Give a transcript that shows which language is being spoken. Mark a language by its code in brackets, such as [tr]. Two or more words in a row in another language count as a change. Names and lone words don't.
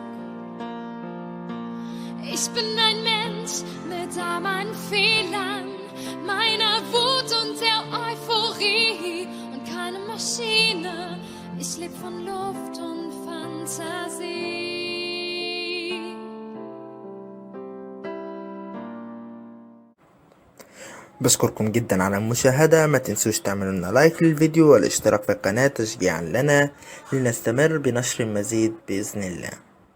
[de] Ich bin ein Mensch mit all meinen Fehlern, meiner Wut und der Euphorie. Keine Maschine, ich leb von Luft und Fantasie. [ar] بشكركم جدا على المشاهدة. ما تنسوش تعملوا لنا لايك للفيديو والاشتراك في القناة تشجيعا لنا لنستمر بنشر المزيد بإذن الله.